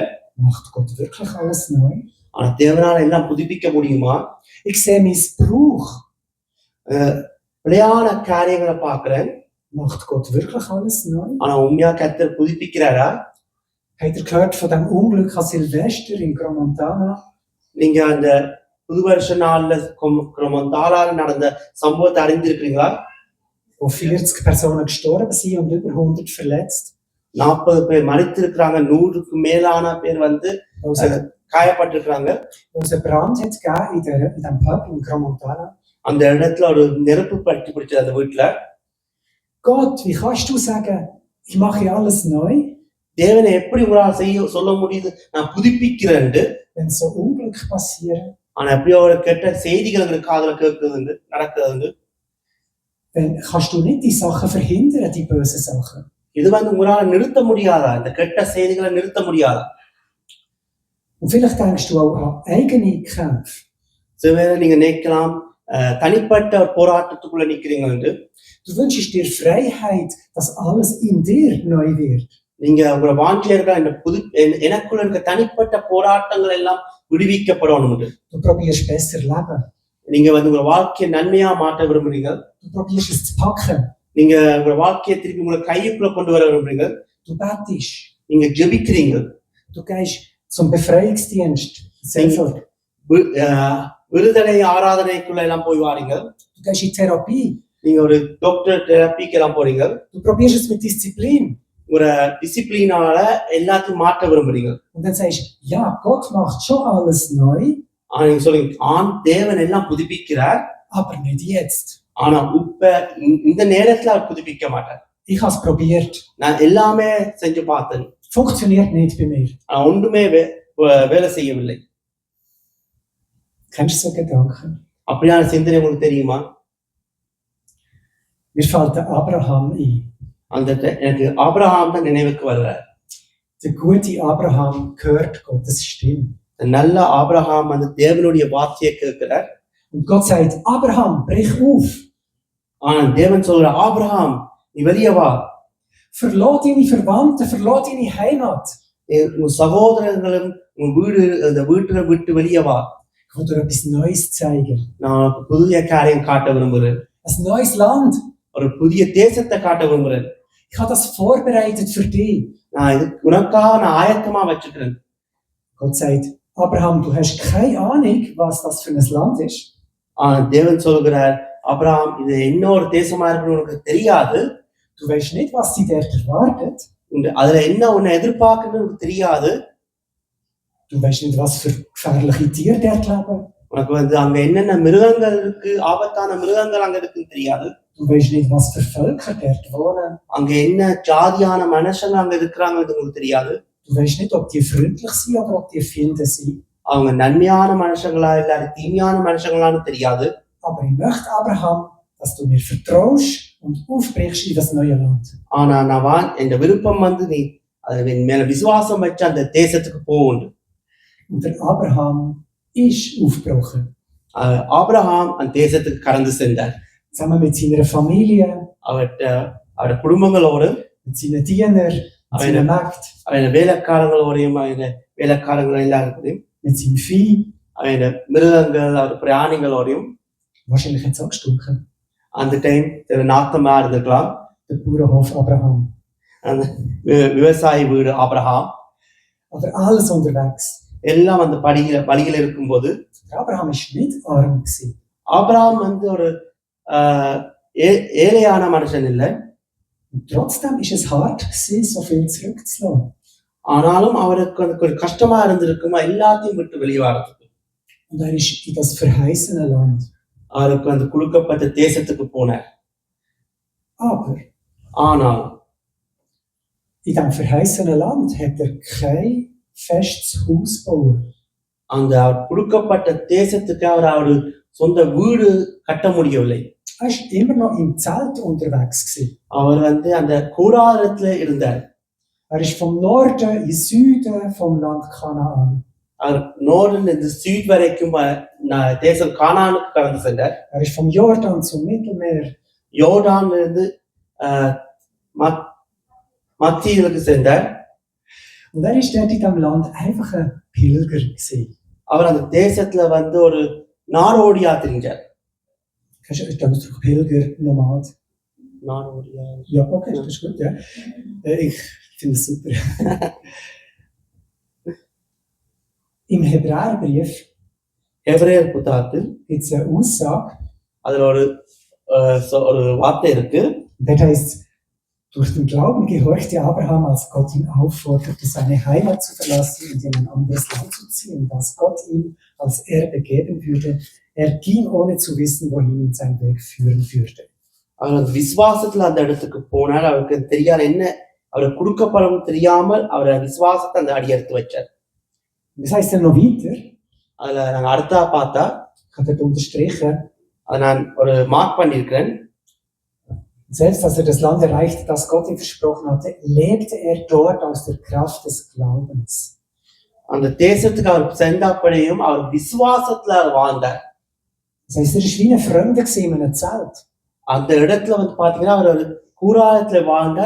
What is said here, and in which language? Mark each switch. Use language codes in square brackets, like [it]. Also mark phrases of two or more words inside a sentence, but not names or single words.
[de] Macht Gott wirklich alles neu? [ta] ஆனா தேவனால எல்லாம் புதுப்பிக்க முடியுமா? [de] Ich sehe Missbrauch. [ta] பிழையான காரியங்களை பார்க்கிறேன். [de] Macht Gott wirklich alles neu? [ta] ஆனா உண்மையா கர்த்தர் புதுப்பிக்கிறாரா? [de] Habt ihr gehört von dem Unglück an Silvester in Gromontana? [ta] நீங்க அந்த புது வருஷ நாள்ல கிரமந்தாலால நடந்த சம்பவத்தை அறிந்திருக்கீங்களா? [de] Wo 40 Personen gestorben sind und über 100 verletzt. [ta] 40 பேர் மரித்திருக்கிறாங்க, 100க்கு மேலான பேர் வந்து காயப்பட்டிருக்கிறாங்க. [de] Wo es einen Brand hat gegeben in dem Pub in Gromontana. [ta] அந்த இடத்துல ஒரு நெருப்பு பற்றி பிடிச்சது அந்த வீட்டுல. [de] Gott, wie kannst du sagen, ich mache alles neu? [ta] தேவனை எப்படி உங்களால் சொல்ல முடியுது நான் புதுப்பிக்கிறேன்? [de] Wenn so Unglück passieren. [ta] ஆனா எப்படியோ ஒரு கெட்ட செய்திகள் எங்களுக்கு காதுல கேட்குது, நடக்குது. [de] Dann kannst du nicht die Sachen verhindern, die bösen Sachen. [ta] இது வந்து உங்களால நிறுத்த முடியாதா? இந்த கெட்ட செய்திகளை நிறுத்த முடியாதா? [de] Und vielleicht denkst du auch an eigene Kämpfe. [ta] சில பேர் நீங்க நினைக்கலாம், தனிப்பட்ட போராட்டத்துக்குள்ள நிக்கிறீங்க என்று. [de] Du wünschst dir Freiheit, dass alles in dir neu wird. [ta] நீங்க உங்களோட வாஞ்சியா இருக்கிற இந்த எனக்குள்ள இருக்க தனிப்பட்ட போராட்டங்கள் எல்லாம் விடுவிக்கப்படணும். [de] Du probierst besser leben. [ta] நீங்க வந்து உங்க வாழ்க்கையை நன்மையா மாற்ற விரும்புறீங்க. [de] Du probierst es zu packen. [ta] நீங்க உங்க வாழ்க்கையை திருப்பி உங்க கையுக்குள்ள கொண்டு வர விரும்புறீங்க. [de] Du betest. [ta] நீங்க ஜெபிக்கிறீங்க. [de] Du gehst zum Befreiungsdienst. Seelsorge. [ta] விடுதலை ஆராதனைக்குள்ள எல்லாம் போய் வாரீங்க. [de] Du gehst in Therapie. [ta] நீங்க ஒரு [en] doctor therapyக்கு [ta] எல்லாம் போறீங்க. [de] Du probierst es mit Disziplin. [ta] ஒரு டிசிப்ளினால எல்லாத்தையும் மாற்ற விரும்புறீங்க. [de] Und dann sagst du, ja, Gott macht schon alles neu. [ta] நீங்க சொல்லுங்க, தேவன் எல்லாம் புதுப்பிக்கிறார், [de] aber nicht jetzt. [ta] ஆனா இப்ப இந்த நேரத்துல அவர் புதுப்பிக்க மாட்டார். [de] Ich habe es probiert. [ta] நான் எல்லாமே செஞ்சு பார்த்தேன். [de] Funktioniert nicht bei mir. [ta] ஒன்றுமே வேலை செய்யவில்லை. [de] Kennst du so Gedanken? [ta] அப்படியான சிந்தனை உங்களுக்கு தெரியுமா? [de] Mir fällt der Abraham ein. [ta] எனக்கு ஆபிரகாம் தான் நினைவுக்கு வர்றார். [de] Der gute Abraham hört Gottes Stimme. [ta] இந்த நல்ல ஆபிரகாம் அந்த தேவனுடைய வார்த்தையை கேட்கிறார். [de] Und Gott sagt, Abraham, brich auf. [ta] ஆனா தேவன் சொல்ற ஆபிரகாம் நீ வெளியே வா. [de] Verlass deine Verwandten, verlass deine Heimat. [ta] உன் சகோதரர்களும் உன் வீடு அந்த வீட்டை விட்டு வெளியே வா. [de] Ich will dir etwas Neues zeigen. [ta] நான் உனக்கு புதிய காரியம் காட்ட விரும்புகிறேன். [de] Ein neues Land. [ta] ஒரு புதிய தேசத்தை காட்ட விரும்புகிறேன். [de] Ich habe das vorbereitet für dich. [ta] நான் இது உனக்காக நான் ஆயத்தமா வச்சுக்கிறேன். [de] Gott sagt, Abraham, du hast keine Ahnung, was das für ein Land ist. [ta] தேவன் சொல்கிறார் ஆபிரகாம் இது என்ன ஒரு தேசமா இருக்குன்னு உனக்கு தெரியாது. [de] Du weißt nicht, was sie dort erwartet. [ta] அதுல என்ன உன்னை எதிர்பார்க்குன்னு உனக்கு தெரியாது. [de] Du weißt nicht, was für gefährliche Tiere dort leben. [ta] உனக்கு வந்து அங்க என்னென்ன மிருகங்கள் இருக்கு, ஆபத்தான மிருகங்கள் அங்க இருக்குன்னு தெரியாது. [de] Du weißt nicht, was für Völker dort wohnen. [ta] அங்க என்ன ஜாதியான மனுஷங்க அங்க இருக்கிறாங்கன்னு உங்களுக்கு தெரியாது. [de] Du weißt nicht, ob die freundlich sind oder ob die finden sind. [ta] அவங்க நன்மையான மனுஷங்களா இல்ல தீமையான மனுஷங்களான்னு தெரியாது. [de] Aber ich möchte, Abraham, dass du mir vertraust und aufbrichst in das neue Land. [ta] ஆனா நான் என் விருப்பம் வந்து நீ அது மேல விசுவாசம் வச்சு அந்த தேசத்துக்கு போகணும். [de] Und der Abraham ist aufgebrochen. [ta] ஆபிரகாம் அந்த தேசத்துக்கு கடந்து சென்றார். [de] Zusammen mit seiner Familie, [ta] அவருடைய குடும்பங்களோடு, [de] mit seinen Dienern, mit seiner Magd, [ta] அவருடைய வேலைக்காரங்களோடையும், அவருடைய வேலைக்காரங்கள் எல்லாருக்கும், [de] mit seinem Vieh. [ta] அவருடைய மிருகங்கள், அவர் பிராணிகளோடையும். [de] Wahrscheinlich hat es auch gestunken. [ta] அந்த டைம் நாத்தமா இருந்திருக்கலாம். [de] Der Bauernhof Abraham. [ta] அந்த விவசாய வீடு ஆபிரகாம். [de] Aber alles unterwegs. [ta] எல்லாம் அந்த வழியில இருக்கும்போது [de] Abraham ist nicht arm gewesen. [ta] ஆபிரகாம் வந்து ஒரு ஏழையான மனுஷன் இல்லை. [de] Und trotzdem ist es hart gewesen, so viel zurückzulassen. [ta] ஆனாலும் அவருக்கு ஒரு கஷ்டமா இருந்திருக்குமா எல்லாத்தையும் விட்டு வெளியே வரதுக்கு. [de] Und ist in das verheißene Land. [ta] அவருக்கு அந்த கொடுக்கப்பட்ட தேசத்துக்கு போனார். [de] Aber [ta] ஆனால் [de] in dem verheißenen Land hat kein festes Haus bauen. [ta] அந்த கொடுக்கப்பட்ட தேசத்துக்கு அவர் சொந்த வீடு கட்ட முடியவில்லை. [de] Ist immer noch im Zelt unterwegs gewesen. [ta] அவர் வந்து அந்த கூடாரத்துல இருந்தார். [de] Ist vom Norden in Süden vom Land Kanaan. [ta] அவர் நோர்டன் இந்த சீட் வரைக்கும் தேசம் கானானுக்கு கடந்து சென்றார். [de] Ist vom Jordan zum Mittelmeer. [ta] யோர்டான்ல இருந்து மத்தியிலுக்கு சென்றார். [de] Und ist dort in diesem Land einfach ein Pilger gewesen. [ta] அவர் அந்த தேசத்துல வந்து ஒரு நாடோடியா தெரிஞ்சார். [de] Kannst du Ausdruck Pilger, Nomad? [ta] நாடோடியா. [de] Ja, okay, das ist gut, ja. Ich finde es super. Im Hebräerbrief [ta] எபிரேயர் புத்தகத்தில் [de] gibt es eine Aussage. [ta] அதுல ஒரு வார்த்தை இருக்கு. [de] Das heißt, durch den Glauben gehorchte Abraham, als Gott ihn aufforderte, seine Heimat zu verlassen und in ein anderes Land zu ziehen, das Gott ihm als Erbe geben würde. Er ging, ohne zu wissen, wohin ihn sein Weg führen würde. [ta] அவர் அந்த விசுவாசத்துல அந்த இடத்துக்கு போனார். அவருக்கு தெரியாத என்ன அவருக்கு கொடுக்கப்படும் தெரியாமல் அவர் விசுவாசத்தை அந்த அடி எடுத்து வச்சார். [de] Das heißt ja noch weiter. [ta] அதுல நாங்க அடுத்தா பார்த்தா [de] Ich habe dort unterstrichen. [ta] அதை நான் ஒரு மார்க் பண்ணியிருக்கிறேன். [de] Selbst als er das Land erreichte, das Gott ihm versprochen hatte, lebte er dort aus der Kraft des Glaubens. [ta] அந்த தேசத்துக்கு அவர் சென்றப்படியும் அவர் விசுவாசத்துல வாழ்ந்தார். [de] Das heißt, er ist wie ein Fremder in einem Zelt. [ta] அந்த இடத்துல வந்து பாத்தீங்கன்னா அவர் ஒரு கூடாரத்துல வாழ்ந்தார்.